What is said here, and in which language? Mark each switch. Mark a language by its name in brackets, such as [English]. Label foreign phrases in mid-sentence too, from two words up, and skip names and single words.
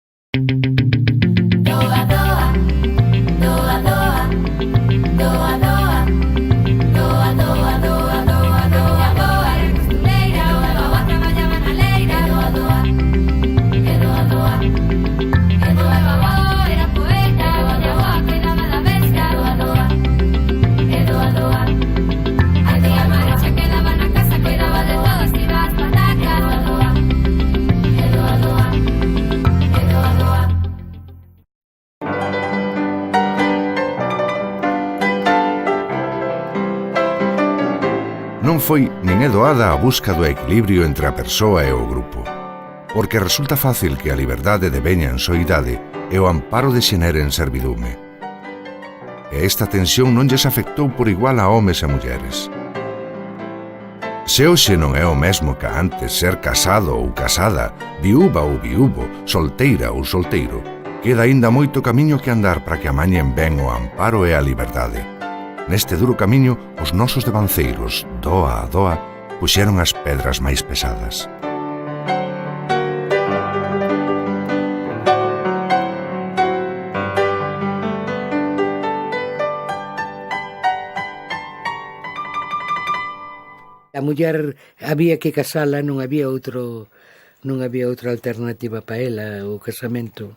[Galician] Doa, doa, doa, doa, doa, doa, doa, doa, doa, doa, doa, doa, era costureira, doa, traballaba na leira, doa, doa, e doa, doa, e doa, doa, era poeta, doa, doa, cuidaba da bestia, doa, doa, e doa, doa, a tía Maricha quedaba na casa, cuidaba de todo, estiba as patacas, doa, doa, e doa, doa, e doa, doa. Non foi nin é doada a busca do equilibrio entre a persoa e o grupo, porque resulta fácil que a liberdade deveña en soidade e o amparo dexenere en servidume. E esta tensión non lles afectou por igual a homes e mulleres. Se hoxe non é o mesmo que antes ser casado ou casada, viúva ou viúvo, solteira ou solteiro, queda aínda moito camiño que andar para que amañen ben o amparo e a liberdade. Neste duro camiño, os nosos devanceiros, doa a doa, puxeron as pedras máis pesadas. A muller había que casala, non había outra alternativa para ela, o casamento.